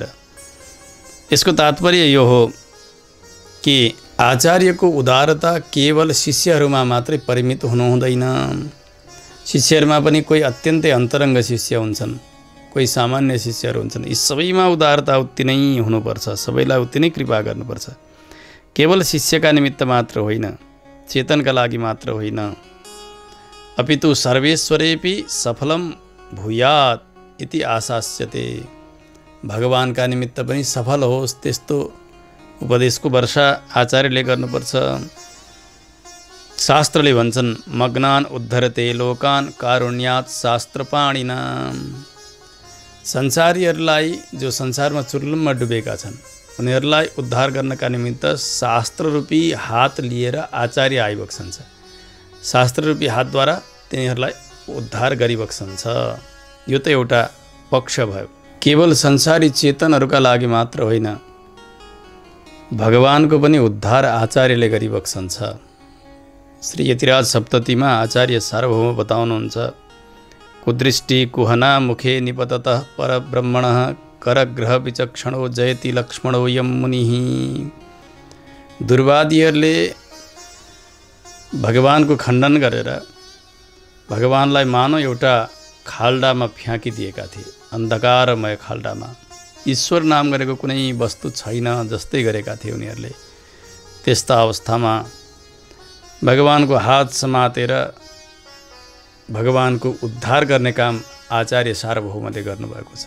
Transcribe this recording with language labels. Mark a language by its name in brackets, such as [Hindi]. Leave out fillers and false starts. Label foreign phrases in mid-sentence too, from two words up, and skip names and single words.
[Nepali] यसको तात्पर्य यो हो कि आचार्यको उदारता केवल शिष्यहरूमा मात्रै परिमित हुनु हुँदैन। शिष्यहरूमा पनि कोही अत्यन्तै अन्तरङ्ग शिष्य हुन्छन्, कोही सामान्य शिष्यहरू हुन्छन्। यी सबैमा उदारता उति नै हुनुपर्छ, सबैलाई उति नै कृपा गर्नुपर्छ। केवल शिष्यका निमित्त मात्र होइन, चेतनका लागि मात्र होइन, [Sanskrit] अपितु सर्वेश्वरेपि सफलम भूयात् इति आशास्यते। [Nepali] भगवानका निमित्त पनि सफल होस् त्यस्तो उपदेशको वर्षा आचार्यले गर्नुपर्छ। शास्त्रले भन्छन् [Sanskrit] मग्नान उद्धरते लोकान कारुण्यात् शास्त्रपाणिना। [Nepali] संसारीहरूलाई जो संसारमा चुर्लुममा डुबेका छन् उनीहरूलाई उद्धार गर्नका निमित्त शास्त्ररूपी हात लिएर आचार्य आइबक्सन्छ। शास्त्ररूपी हातद्वारा तिनीहरूलाई उद्धार गरिबक्सन्छ। यो त एउटा पक्ष भयो। केवल संसारी चेतनहरूका लागि मात्र होइन, भगवानको पनि उद्धार आचार्यले गरिबक्सन्छ। श्री यतिराज सप्ततीमा आचार्य सार्वभौम बताउनुहुन्छ, [Sanskrit] कुदृष्टि कुहना मुखे निपततः परब्रह्मणः करग्रह विचक्षणो जयति लक्ष्मणो यम मुनिः। [Nepali] दुर्वादीहरूले भगवानको खण्डन गरेर भगवानलाई मानव एउटा खाल्डामा फ्याँकिदिएका थिए, अन्धकारमय खाल्डामा। ईश्वर नाम गरेको कुनै वस्तु छैन जस्तै गरेका थिए उनीहरूले। त्यस्ता अवस्थामा भगवानको हात समातेर भगवानको उद्धार गर्ने काम आचार्य सार्वभौमले गर्नुभएको छ।